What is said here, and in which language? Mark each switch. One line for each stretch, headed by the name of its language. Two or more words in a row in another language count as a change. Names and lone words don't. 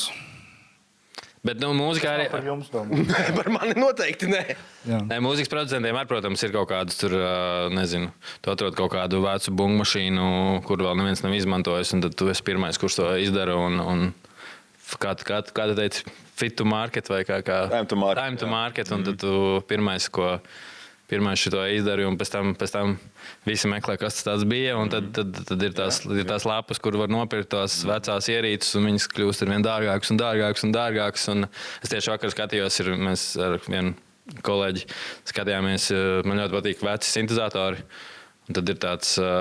Latvian: Bet mūzikā arī... Par jums domā. Par mani noteikti nē. Nē, mūzikas producentiem arī, protams, ir kaut kādas tur, nezinu, tu atrod kaut kādu vecu bungu mašīnu, kur vēl neviens nav izmantojis, un tad tu esi pirmais, kurš to izdara, un kā tu teici,
English: fit to market
Latvian: vai kā?
English: Time to market,
Latvian: un tad tu pirmais šito izdari, un pēc tam visi meklē, kas tas bija, un tad ir tās lapas, kur var nopirkt tās vecās ierīces, un viņas kļūst ar vien dārgākas un dārgākas un dārgākas, un es tieši vakar skatījos, mēs ar vienu kolēģi skatījāmies, man ļoti patīk veci sintezatori, un tad ir tāds